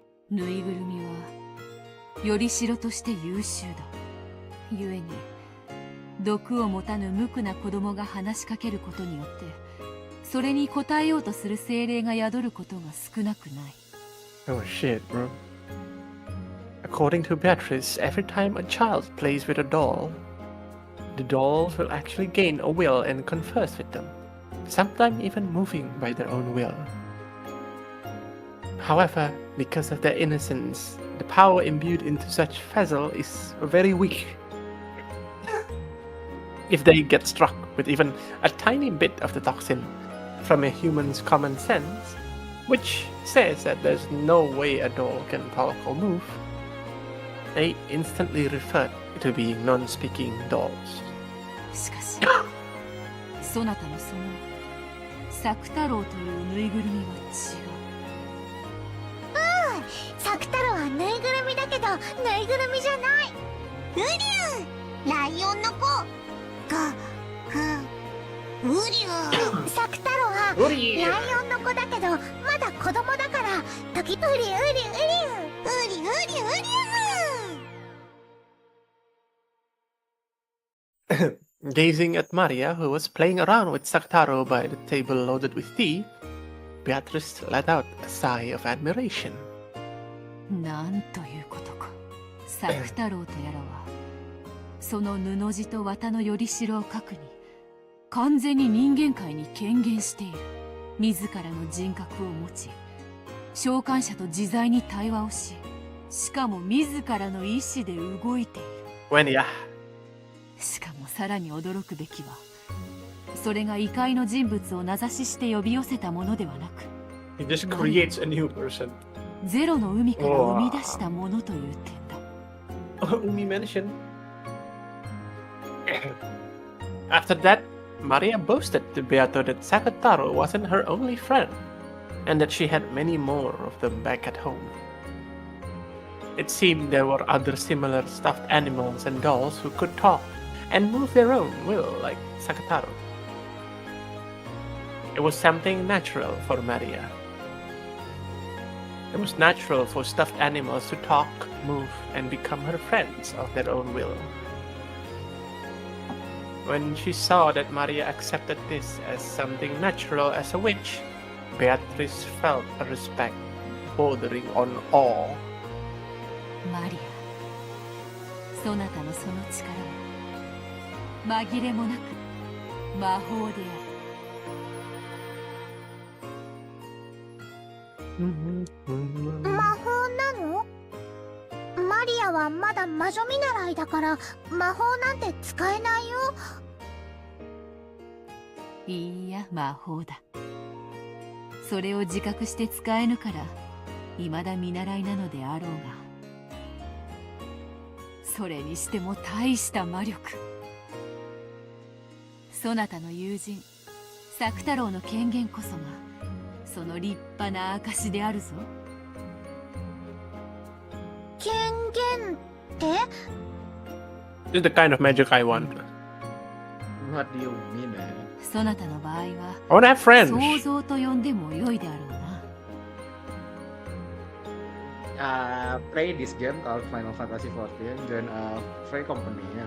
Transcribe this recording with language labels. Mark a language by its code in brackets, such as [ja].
[ja] ぬいぐるみはよりしろとして優秀だ。ゆえに毒を持たぬ無垢な子供が話しかけることによってそれに応えようとする精霊が宿ることが少なくない。 [en] Oh shit, bro. According to Beatrice, every time a child plays with a doll, the dolls will actually gain a will and converse with them, sometimes even moving by their own will. However, because of their innocence, the power imbued into such vessel is very weak. If they get struck with even a tiny bit of the toxin from a human's common sense, which says that there's no way a doll can talk or move, they instantly revert to being non-speaking dolls. [ja] しかしそなたのその作太郎というぬいぐるみは違う。作太郎はぬいぐるみだけど、ぬいぐるみじゃない。ウリュウ、ライオンの子。ウリュウ。作太郎はライオンの子だけど、まだ子供だから、時ウリウリウリュウ。ウリウリウリュウ。 [en] Gazing at Maria, who was playing around with Saktaro by the table loaded with tea, Beatrice let out a sigh of admiration. [ja] なんということか。作太郎とやらはその布地と綿のよりしろを書くに完全に人間界に顕現している。自らの人格を持ち、召喚者と自在に対話をし、しかも自らの意志で動いている。 [en] When yeah. [ja] しかもさらに驚くべきは、それが異界の人物を名指しして呼び寄せたものではなく、 [en] He just creates a new person. [ja] ゼロの海から生み出したものという点だ。 [en] Umi mentioned. After that, Maria boasted to Beato that Sakataro wasn't her only friend, and that she had many more of them back at home. It seemed there were other similar stuffed animals and dolls who could talk and move their own will like Sakataro. It was something natural for Maria. It was natural for stuffed animals to talk, move, and become her friends of their own will. When she saw that Maria accepted this as something natural as a witch, Beatrice felt a respect bordering on awe. [ja] マリア、そなたのその力は紛れもなく魔法である。魔法なの？マリアはまだ魔女見習いだから魔法なんて使えないよ。いいや、魔法だ。それを自覚して使えぬから未だ見習いなのであろうが、それにしても大した魔力。そなたの友人作太郎の権限こそがその立派な証であるぞ。権限って？ [en] This is the kind of magic I want. What do you mean, man? [ja] そなたの場合は [en] I wanna have friends. [ja] 想像と呼んでも良いであろうな。 [en] Play this game called Final Fantasy XIV, join a free company.